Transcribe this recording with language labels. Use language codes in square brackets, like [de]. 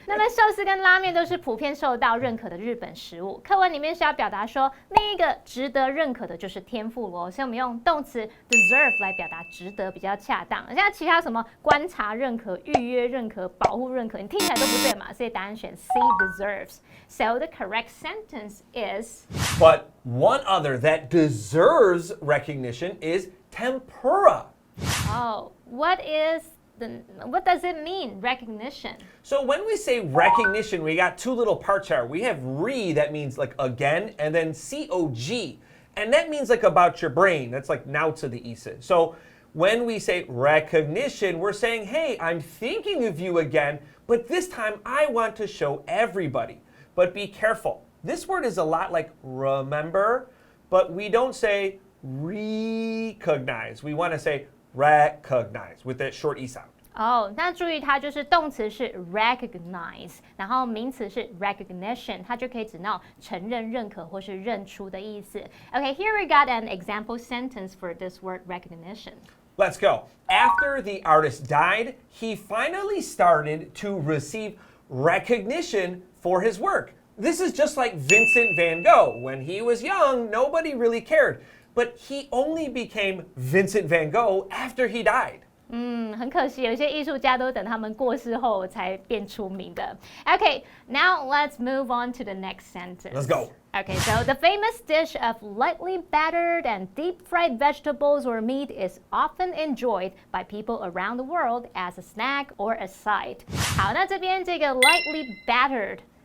[zh] 那么寿司跟拉面都是普遍受到认可的日本食物。课文里面是要表达说，另一个值得认可的就是天妇罗，所以我们用动词 deserve 来表达值得比较恰当。像其他什么观察认可、预约认可、保护认可，你听起来都不对嘛，所以答案选 C deserves. [en] So the correct sentence is. But one other that deserves recognition is tempura. Oh, what does it mean, recognition? So when we say recognition, we got two little parts here. We have re, that means like again, and then COG. And that means like about your brain. That's like now to the isa. So when we say recognition, we're saying, hey, I'm thinking of you again, but this time I want to show everybody. But be careful. This word is a lot like remember, but we don't say recognize. We want to say recognize with that short E sound. [zh] 哦，那注意它就是动词是 recognize， 然后名词是 recognition， 它就可以指那种承认、认可或是认出的意思。 [en] Okay, here we got an example sentence for this word recognition. Let's go. After the artist died, he finally started to receive recognition for his work. This is just like Vincent van Gogh. When he was young, nobody really cared. But he only became Vincent van Gogh after he died. [zh] 很可惜，有些艺术家都等他们过世后才变出名的。 [en] Okay, now let's move on to the next sentence. Let's go. Okay, so the famous dish of lightly battered and deep-fried vegetables or meat is often enjoyed by people around the world as a snack or a side. [zh] 好，那这边这个 [en] lightly battered.